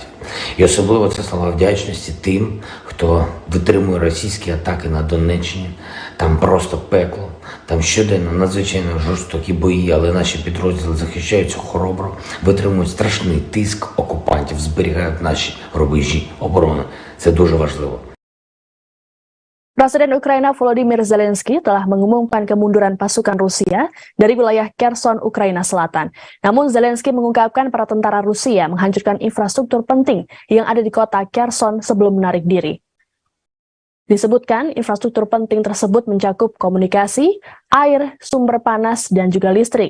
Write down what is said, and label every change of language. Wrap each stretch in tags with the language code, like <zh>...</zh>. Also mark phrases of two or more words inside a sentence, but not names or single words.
<uk>І особливо це слова вдячності тим, хто витримує російські атаки на Донеччині. Там просто пекло, там щоденно надзвичайно жорстокі бої, але наші підрозділи захищаються хоробро, витримують страшний тиск окупантів, зберігають наші рубежі оборони. Це дуже важливо.</uk> <id>Presiden Ukraina Volodymyr Zelensky telah mengumumkan kemunduran pasukan Rusia dari wilayah Kherson, Ukraina Selatan. Namun Zelensky mengungkapkan para tentara Rusia menghancurkan infrastruktur penting yang ada di kota Kherson sebelum menarik diri. Disebutkan infrastruktur penting tersebut mencakup komunikasi, air, sumber panas, dan juga listrik.</id>